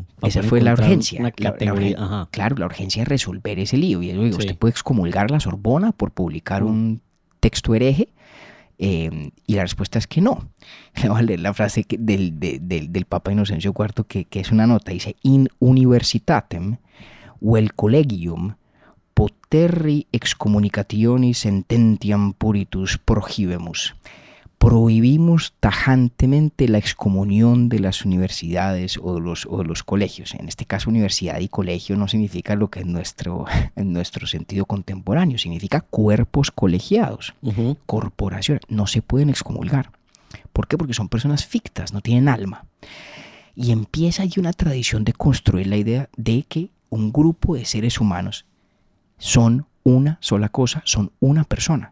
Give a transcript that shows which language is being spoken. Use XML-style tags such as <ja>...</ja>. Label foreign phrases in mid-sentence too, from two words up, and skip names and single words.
<es>Esa fue la urgencia. Claro, la urgencia de resolver ese lío. Y digo, usted puede excomulgar a la Sorbona por publicar un texto hereje, y la respuesta es que no. Le voy a leer la frase del Papa Inocencio IV, que es una nota. Dice,</es> <la>in universitatem vel collegium poterri excommunicationis sententiam puritus prohibemus.</la> <es>Prohibimos tajantemente la excomunión de las universidades o de los colegios. En este caso, universidad y colegio no significa lo que en nuestro sentido contemporáneo. Significa cuerpos colegiados, corporaciones. No se pueden excomulgar. ¿Por qué? Porque son personas fictas, no tienen alma. Y empieza ahí una tradición de construir la idea de que un grupo de seres humanos son una sola cosa, son una persona.</es>